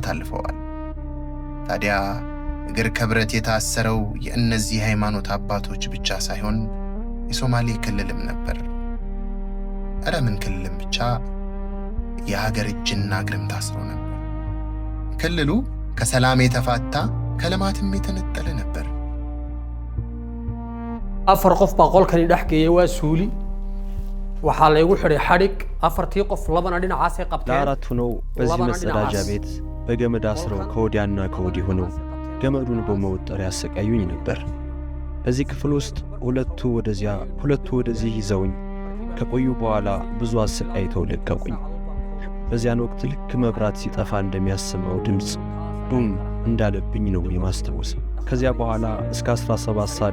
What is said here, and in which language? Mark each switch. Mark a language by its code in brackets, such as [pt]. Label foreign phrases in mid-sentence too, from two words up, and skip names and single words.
[am] አልፈዋል። ታዲያ እግር ከብረት የታሰረው የእነዚህ ሃይማኖት አባቶች ብቻ ሳይሆን የሶማሌ ክልልም ነበር። ኧረ ምን ክልልም ብቻ፣ የሀገር እጅና እግርም ታስሮ ነበር። ክልሉ ከሰላም የተፋታ ከልማትም የተነጠለ ነበር። [so] afar qof baa qolkani dhex geeyay waa suuli waxaa la igu xidhay xadhig afartii qof labana dhinacaasay qabteen [am] ለአራቱ ነው በዚህ መጸዳጃ ቤት በገመድ አስረው ከወዲያና ከወዲህ ሆነው ገመዱን በመወጠር ያሰቃዩኝ ነበር። በዚህ ክፍል ውስጥ ሁለቱ ወደዚህ ይዘውኝ ከቆዩ በኋላ ብዙ አሰቃይተው ለቀቁኝ። በዚያን ወቅት ልክ መብራት ሲጠፋ እንደሚያሰማው ድምጽ ዱም እንዳለብኝ ነው የማስታወሰው። ከዚያ በኋላ እስከ 17 ሰዓት